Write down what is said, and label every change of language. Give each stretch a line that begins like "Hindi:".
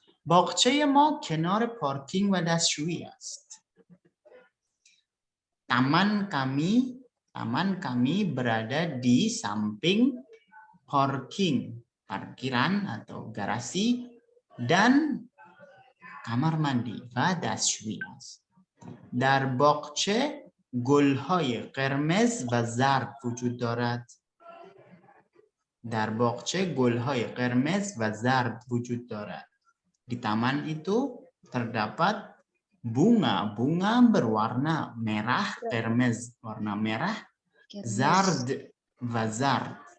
Persian: باغچه ما کنار پارکینگ و دستشویی است.
Indonesian: Taman kami berada di samping parkiran atau garasi dan kamar mandi
Persian: و دستشویی است. در باغچه گل‌های قرمز و زرد وجود دارد. در باغچه گل‌های قرمز و زرد وجود دارد.
Indonesian: Di taman itu terdapat Bunga berwarna merah, kermez warna merah, zard vazard.